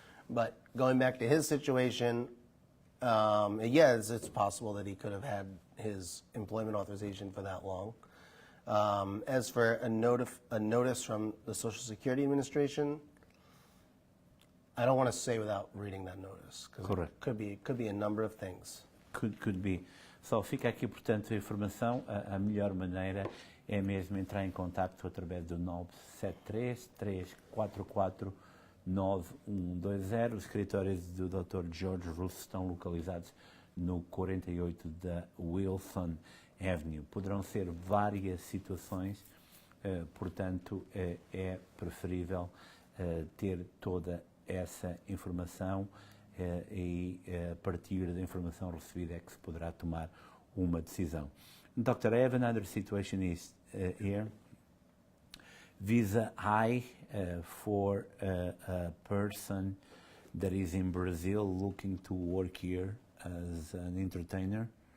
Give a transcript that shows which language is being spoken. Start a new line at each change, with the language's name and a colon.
English: But going back to his situation, it's possible that he could have had his employment authorization for that long. As for a notice from the Social Security Administration, I don't want to say without reading that notice, because it could be a number of things. Could be.
Portuguese: Só fica aqui, portanto, a informação. A melhor maneira é mesmo entrar em contato através do 973-344-9120. Os escritórios do Dr. George Russo estão localizados no 48 da Wilson Avenue. Poderão ser várias situações, portanto, é preferível ter toda essa informação e a partir da informação recebida é que se poderá tomar uma decisão.
English: Doctor, I have another situation here. Visa high for a person that is in Brazil looking to work here as an entertainer.